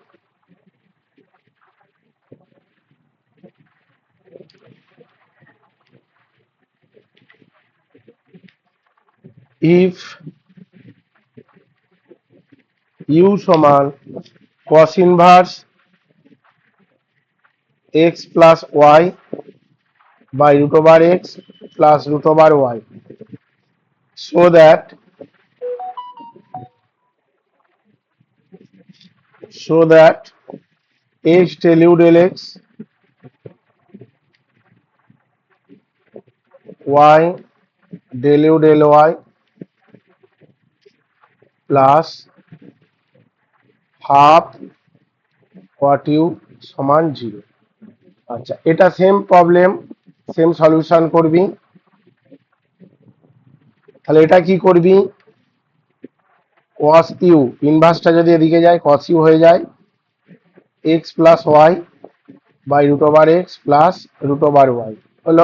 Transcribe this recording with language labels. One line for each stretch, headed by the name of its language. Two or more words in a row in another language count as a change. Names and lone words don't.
English: if u সমান cos inverse x plus y by root over x plus root over y, so that x del u del x, y del u del y plus half cot u সমান 0।
Bangla: আচ্ছা, এটা
English: same problem, same solution
Bangla: করবি। তাহলে এটা কি করবি,
English: cos u inverse
Bangla: যদি এদিকে যায় cos u হয়ে যায়
English: x plus y by root over x plus root over y
Bangla: হলো।